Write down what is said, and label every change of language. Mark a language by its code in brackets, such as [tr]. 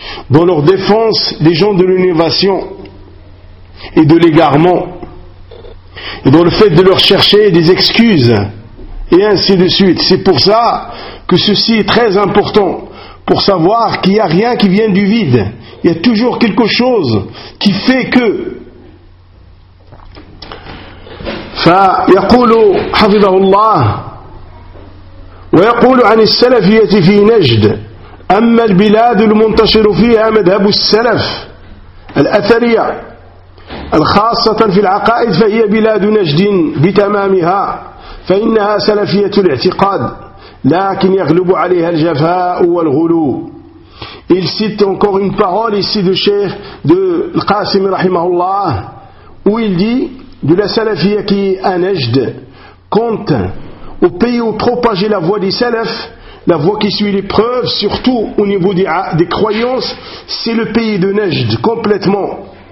[fr] Dans leur défense, les gens de l'innovation et de l'égarement, et dans le fait de leur chercher des excuses, et ainsi de suite. C'est pour ça que ceci est très important, pour savoir qu'il n'y a rien qui vient du vide. Il y a toujours quelque chose qui fait que... [ar] فَيَقُولُ حَفِظَهُ اللَّهُ وَيَقُولُ عَنِ السَّلَفِيَةِ فِي نَجْدِ أما البلاد المنتشر فيها مذهب السلف الأثرية الخاصة في العقائد فهي بلاد نجد بتمامها، فإنها سلفية الاعتقاد، لكن يغلب عليها الجفاء والغلو. [fr] Il cite encore une parole ici de Cheikh de Qasim rahimahullah, où il dit de la salafia qui est à Najd, quant au pays où propager la voie des salafs, la voie qui suit les preuves, surtout au niveau des croyances, c'est le pays de Najd, complètement.